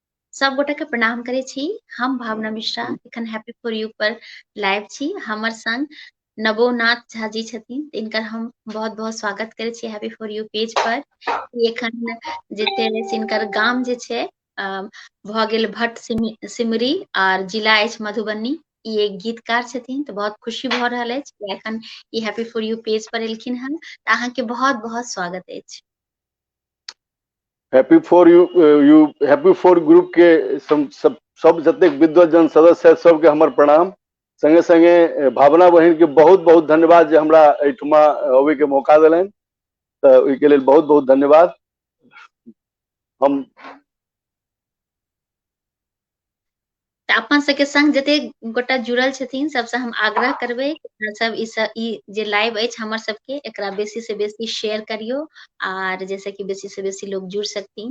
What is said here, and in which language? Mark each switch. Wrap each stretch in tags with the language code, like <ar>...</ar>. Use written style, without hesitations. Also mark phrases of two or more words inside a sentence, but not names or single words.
<mai>सब गोटा के प्रणाम करे छी। हम भावना मिश्रा एखन हैप्पी फॉर यू पर लाइव छी। हमर संग नवोनाथ झा जी छथिन, इनकर हम बहुत बहुत स्वागत करे छी हैप्पी फॉर यू पेज पर। ई एखन जे छै से इनकर गाम जे छै भ गेल भट्ट सिमरी आर जिला अछि मधुबनी। ई एक गीतकार छथिन, तो बहुत खुशी भ रहल अछि कि एखन ई हैप्पी फॉर यू पेज पर एलखिन हन। अहाँके बहुत बहुत स्वागत अछि। हैप्पी फॉर हैप्पी फॉर ग्रुप के सब जतेक विद्वजन सदस्य है सबके हमर प्रणाम। संगे संगे भावना बहिन के बहुत बहुत धन्यवाद जे हमरा एहिठुमा अबै के मौका देलनि, तऽ ओहिके लेल बहुत बहुत धन्यवाद। हम अपन सबके संग जते गोटा जुड़ल छथिन सबसे हम आग्रह करबै सब ई जे लाइव अछि हमर सबके एकरा बेसी से बेसी शेयर करियो आर जैसे कि बेसी से बेसी लोग जुड़ सकथिन।</mai>